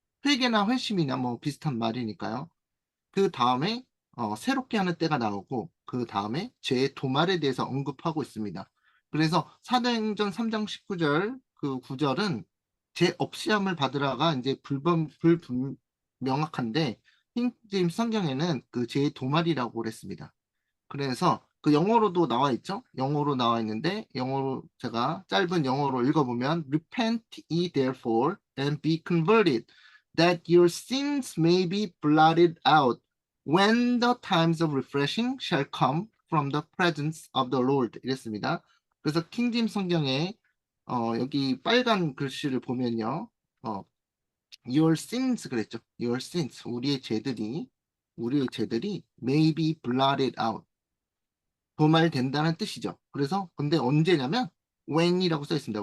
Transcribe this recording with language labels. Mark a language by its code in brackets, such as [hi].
[ko] 회개나 회심이나 뭐 비슷한 말이니까요. 그 다음에 새롭게 하는 때가 나오고 그 다음에 죄의 도말에 대해서 언급하고 있습니다. 그래서 사도행전 3장 19절 그 구절은 죄 없이 함을 받으라가 이제 불분명확한데 킹제임스 성경에는 그 죄의 도말이라고 그랬습니다. 그래서 그 영어로도 나와 있죠. 영어로 나와 있는데 영어로 제가 짧은 영어로 읽어보면 [en] Repent ye therefore and be converted that your sins may be blotted out when the times of refreshing shall come from the presence of the Lord [ko] 이랬습니다. 그래서 킹짐 성경에 여기 빨간 글씨를 보면요. 어, [en] Your sins [ko] 그랬죠. [en] Your sins [ko] 우리의 죄들이 [en] may be blotted out [ko] 도말된다는 뜻이죠. 그래서 근데 언제냐면 when이라고 써 있습니다.